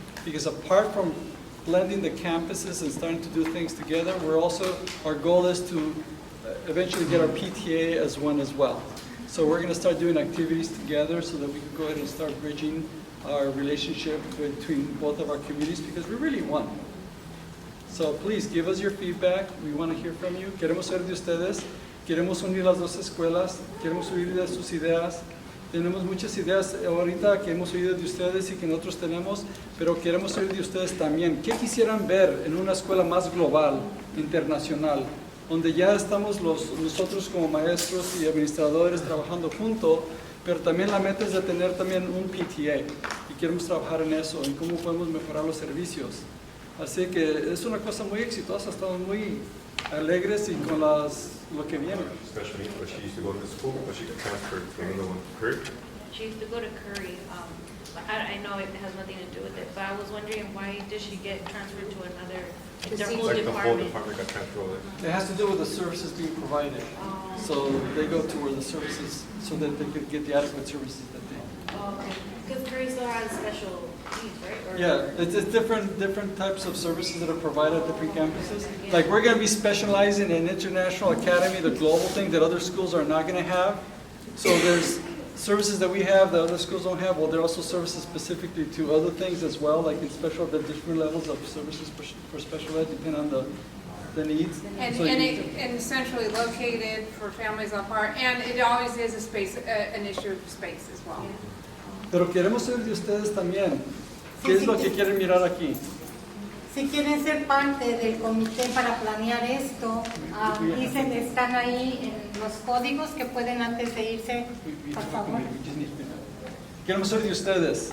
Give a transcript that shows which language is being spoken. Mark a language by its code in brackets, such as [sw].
[en] Because apart from blending the campuses and starting to do things together, our goal is to eventually get our PTA as one as well. So we're going to start doing activities together so that we can go ahead and start bridging our relationship between both of our communities, because we're really one. So please give us your feedback. We want to hear from you. [es] Queremos saber de ustedes. Queremos unir las dos escuelas. Queremos oír de sus ideas. Tenemos muchas ideas ahorita que hemos oído de ustedes y que nosotros tenemos, pero queremos oír de ustedes también. ¿Qué quisieran ver en una escuela más global, internacional, donde ya estamos nosotros como maestros y administradores trabajando juntos, pero también la meta es de tener también un PTA, y queremos trabajar en eso, en cómo podemos mejorar los servicios? Así que es una cosa muy exitosa, estamos muy alegres y con lo que viene. [en] Especially, but she used to go to the school, but she got transferred to another one. Currie? She used to go to Currie. But I know it has nothing to do with it, but I was wondering, why did she get transferred to another, their whole Like the whole department? department got transferred over there. It has to do with the services being provided. So they go to where the services, so that they could get the adequate services that they need. Oh, okay. Because Currie still has special needs, right? Or Yeah, it's different types of services that are provided at different campuses. Like we're going to be specializing in International Academy, the global thing that other schools are not going to have. So there's services that we have that other schools don't have, well, there are also services specifically to other things as well, like in special, the different levels of services for special ed, depending on the needs. And, So and centrally located for families apart, and it always is a space, an issue of space as well. [es] Pero queremos oír de ustedes también. ¿Qué es lo que quieren mirar aquí? Si quieren ser parte del comité para planear esto, dicen, están ahí en los códigos que pueden antes de irse, por favor. Queremos oír de ustedes.